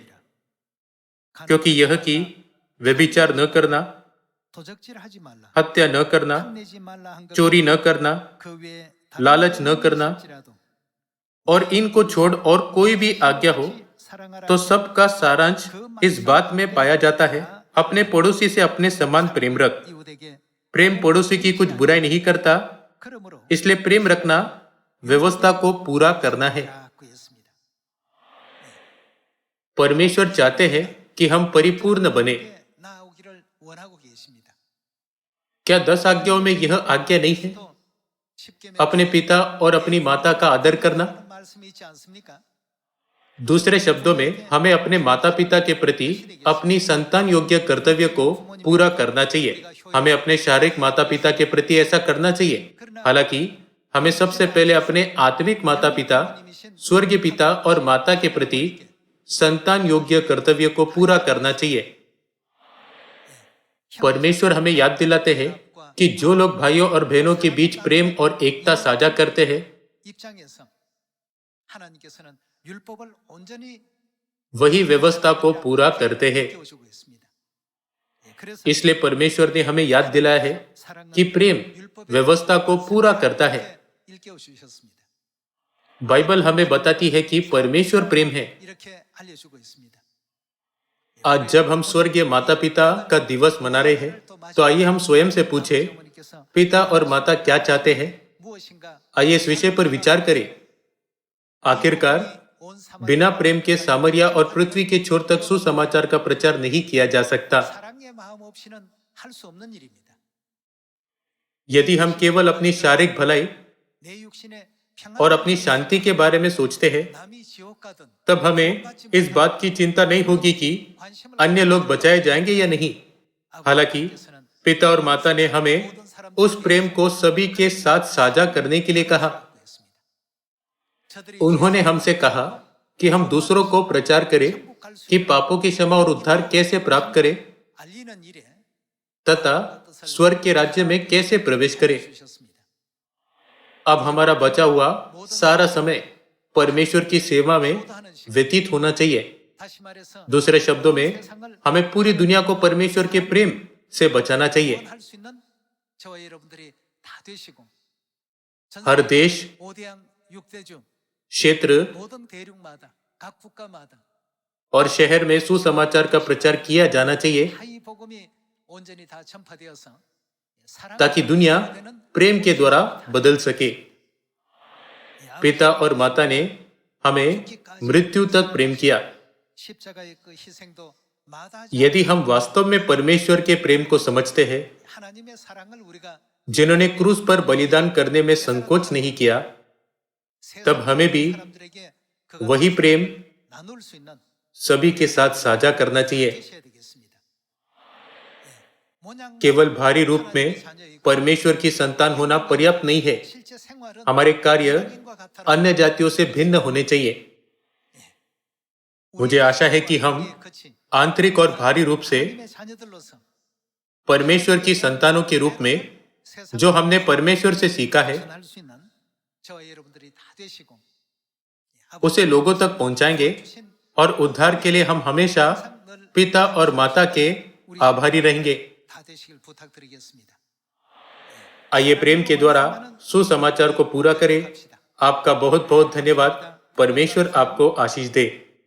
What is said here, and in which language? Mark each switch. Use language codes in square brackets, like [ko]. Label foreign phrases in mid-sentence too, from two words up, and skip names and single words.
[hi] क्योंकि यह कि व्यभिचार न करना, हत्या न करना, चोरी न करना, लालच न करना, और इनको छोड़ और कोई भी आज्ञा हो तो सबका सारांश इस बात में पाया जाता है, अपने पड़ोसी से अपने समान प्रेम रख। [ko] 이웃에게 [hi] प्रेम पड़ोसी की कुछ बुराई नहीं करता, [ko] 그러므로 [hi] इसलिए प्रेम रखना व्यवस्था को पूरा करना है। [ko] 라고 했습니다. [hi] परमेश्वर चाहते हैं कि हम परिपूर्ण बने। [ko] 나오기를 원하고 계십니다. [hi] क्या 10 आज्ञाओं में यह आज्ञा नहीं है? [ko] 또 십계명 [hi] अपने पिता और अपनी माता का आदर करना। [ko] 말씀이 있지 않습니까? [hi] दूसरे शब्दों में हमें अपने माता पिता के प्रति अपनी संतान योग्य कर्तव्य को पूरा करना चाहिए। हमें अपने शारीरिक माता पिता के प्रति ऐसा करना चाहिए। हालांकि हमें सबसे पहले अपने आत्मिक माता पिता, स्वर्गीय पिता और माता के प्रति संतान योग्य कर्तव्य को पूरा करना चाहिए। परमेश्वर हमें याद दिलाते हैं कि जो लोग भाइयों और बहनों के बीच प्रेम और एकता साझा करते हैं, [ko] 입장에서 하나님께서는 율법을 온전히 [hi] वही व्यवस्था को पूरा करते हैं। [ko] 깨우시고 있습니다. 예, 그래서 [hi] इसलिए परमेश्वर ने हमें याद दिलाया है कि प्रेम व्यवस्था को पूरा करता है। [ko] 일깨워 주셨습니다. [hi] बाइबल हमें बताती है कि परमेश्वर प्रेम है। [ko] 이렇게 알려주고 있습니다. [hi] आज जब हम स्वर्गीय माता पिता का दिवस मना रहे हैं, तो आइए हम स्वयं से पूछें, [ko] 어머니께서 [hi] पिता और माता क्या चाहते हैं? [ko] 무엇인가 [hi] आइए इस विषय पर विचार करें। आखिरकार [ko] 온 사람 [hi] बिना प्रेम के सामरिया और पृथ्वी के छोर तक सुसमाचार का प्रचार नहीं किया जा सकता। [ko] 사랑의 마음 없이는 할 수 없는 일입니다. [hi] यदि हम केवल अपनी शारीरिक भलाई [ko] 내 육신의 [hi] और [ko] 평안 [hi] अपनी शांति के बारे में सोचते हैं, [ko] 남이 지옥 가든 [hi] तब हमें इस बात की चिंता नहीं होगी कि अन्य लोग बचाए जाएंगे या नहीं। हालांकि पिता और माता ने हमें उस प्रेम को सभी के साथ साझा करने के लिए कहा। [ko] 저들이 [hi] उन्होंने हमसे कहा कि हम दूसरों को प्रचार करें कि पापों की क्षमा और उद्धार कैसे प्राप्त करें [ko] 알리는 일에 [hi] तथा स्वर्ग के राज्य में कैसे प्रवेश करें। [ko] 주셨습니다. [hi] अब हमारा बचा हुआ सारा समय परमेश्वर की सेवा में व्यतीत होना चाहिए। [ko] 다시 말해서 [hi] दूसरे शब्दों में हमें पूरी दुनिया को परमेश्वर के प्रेम से बचाना चाहिए। [ko] 할 수 있는 저와 여러분들이 다 되시고 전 [hi] हर देश, [ko] 5대양 6대주 [hi] क्षेत्र [ko] 모든 대륙마다 각 국가마다 [hi] और शहर में सुसमाचार का प्रचार किया जाना चाहिए, [ko] 다 이 복음이 온전히 다 전파되어서 사랑 [hi] ताकि दुनिया प्रेम के द्वारा बदल सके। पिता और माता ने हमें मृत्यु तक प्रेम किया। [ko] 십자가의 그 희생도 마다하지 [hi] यदि हम वास्तव में परमेश्वर के प्रेम को समझते हैं, [ko] 하나님의 사랑을 우리가 [hi] जिन्होंने क्रूस पर बलिदान करने में संकोच नहीं किया, तब हमें भी [ko] 사람들에게 그걸 [hi] वही प्रेम [ko] 나눌 수 있는 [hi] सभी के साथ साझा करना चाहिए। [ko] 계셔야 되겠습니다. 모양 [hi] केवल भारी रूप में परमेश्वर की संतान होना पर्याप्त नहीं है। [ko] 실제 생활은 [hi] हमारे कार्य [ko] 하나님과 같아라. [hi] अन्य जातियों से भिन्न होने चाहिए। मुझे आशा है कि हम [ko] 그치 [hi] आंतरिक और भारी रूप से [ko] 하나님의 자녀들로서 [hi] परमेश्वर की संतानों के रूप में [ko] 세상 [hi] जो हमने परमेश्वर से सीखा है, [ko] 전할 수 있는 저와 여러분들이 다 되시고 [hi] उसे लोगों तक पहुंचाएंगे [ko] 주신 [hi] और उद्धार के लिए हम हमेशा पिता और माता के आभारी रहेंगे। [ko] 다 되시길 부탁드리겠습니다. [hi] आइए प्रेम के द्वारा सुसमाचार को पूरा करें। आपका बहुत बहुत धन्यवाद। परमेश्वर आपको आशीष दे।